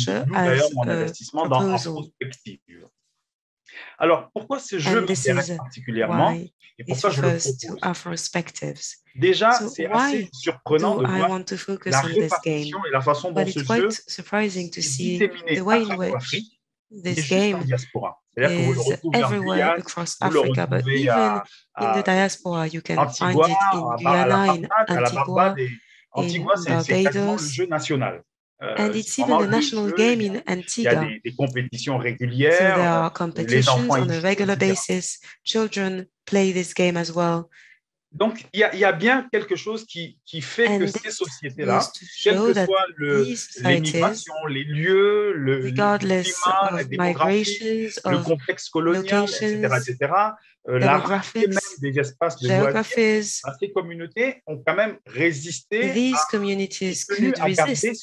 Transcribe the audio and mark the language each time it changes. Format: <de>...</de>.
<fr>D'ailleurs, mon investissement dans Afrospective. Alors, pourquoi ce jeu m'intéresse particulièrement et pourquoi je le propose? Déjà, c'est assez surprenant de voir la répartition et la façon dont ce jeu est disséminé à travers l'Afrique.</fr> <en>This game is everywhere across Africa, but even in the diaspora, you can find it in Guyana, in Antigua,</en> <fr>Antigua, c'est quasiment le jeu national.</fr> <en>And it's even a national game in Antigua.</en> <fr>Il y a des compétitions régulières.</fr> <en>So there are competitions on a regular basis. Children play this game as well.</en> <fr>Donc, il y a bien quelque chose qui fait que ces sociétés-là, quelle que soit l'émigration, les lieux, le climat, la démographie, le contexte colonial, etc., la rareté même des espaces de loisirs, ces communautés ont quand même résisté à garder</fr>